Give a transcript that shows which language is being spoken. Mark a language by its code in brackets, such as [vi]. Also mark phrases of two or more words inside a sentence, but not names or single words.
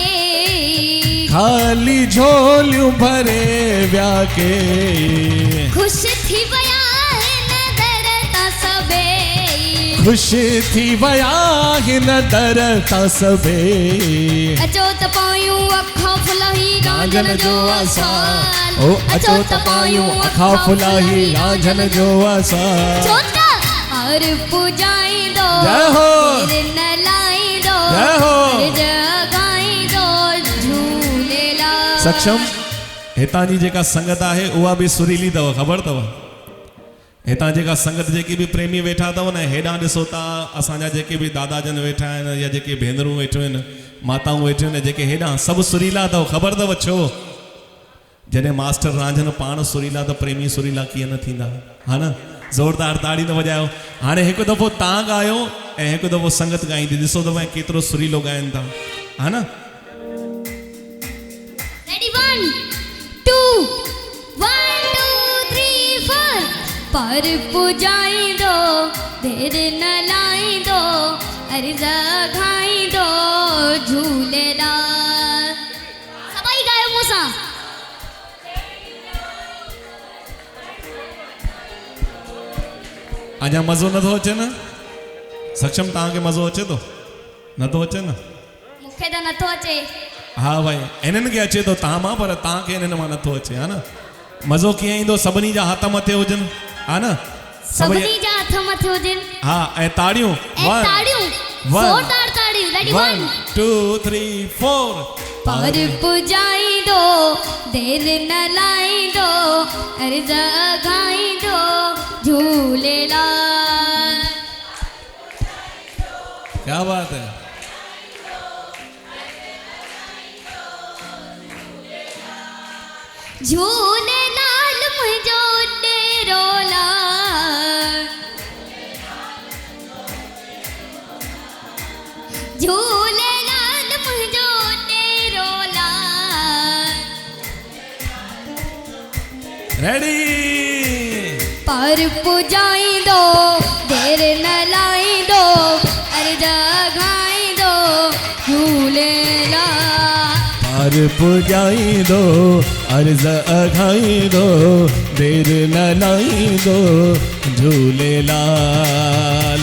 [sd] खाली झोलियूं भरे विया के खुश थी विया हिन दर तां सबे खुश थी विया हिन दर तां सबे अचो त पायूं अखा फुलाही रांझन जो आसाल ओ अचो त पायूं अखा फुलाही रांझन जो आसाल छो त और पुजाई दो जय हो देर न लाई दो जय हो अर्ज अघाई दो झूलेलाल सक्षम हितां जी जेका संगत आहे उहा बि सुरीली अथव ख़बर अथव हितां जेका संगत जेकी बि प्रेमी वेठा अथव न हेॾां ॾिसो था असांजा जेके बि दादा जन वेठा आहिनि या जेके भेनरूं वेठियूं आहिनि माताऊं वेठियूं आहिनि जेके हेॾां सभु सुरीला अथव ख़बर अथव छो जॾहिं मास्टर रांझन पाण सुरीला त प्रेमी सुरीला कीअं न थींदा हा न ज़ोरदार ताड़ी न वॼायो हाणे हिकु दफ़ो तव्हां ॻायो ऐं हिकु दफ़ो संगत ॻाईंदी ॾिसो त भाई केतिरो सुरीलो ॻाइनि था हा न रेडी 1 2 1 2 3 4 पर पुजाई दो देर न लाई दो अर्ज अघाई दो झूलेलाल सभई गायो मूंसां अञा मज़ो नथो अचे न सक्षम तव्हांखे मज़ो अचे थो नथो अचे न मूंखे त नथो अचे हा भाई इन्हनि खे अचे थो तव्हां मां पर तव्हांखे इन्हनि मां नथो अचे हा न मज़ो कीअं ईंदो सभिनी जा हथ मथे हुजनि हा न सभिनी जा हथ मथे हुजनि हा ऐं ताड़ियूं ऐं ताड़ियूं ज़ोरदार ताड़ियूं रेडी 1 2 3 4 पर पुजाई दो देर न लाई दो अर्ज अघाई दो झूलेलाल [hi] क्या बात है [sd] झूलेलाल मुंहिंजो डेरो लाल झूलेलाल मुंहिंजो डेरो लाल रेडी पर पुजाई दो देर न लाई दो अर्ज अघाई दो झूलेलाल पर पुजाई दो अर्ज अघाई दो देर न लाई दो झूलेलाल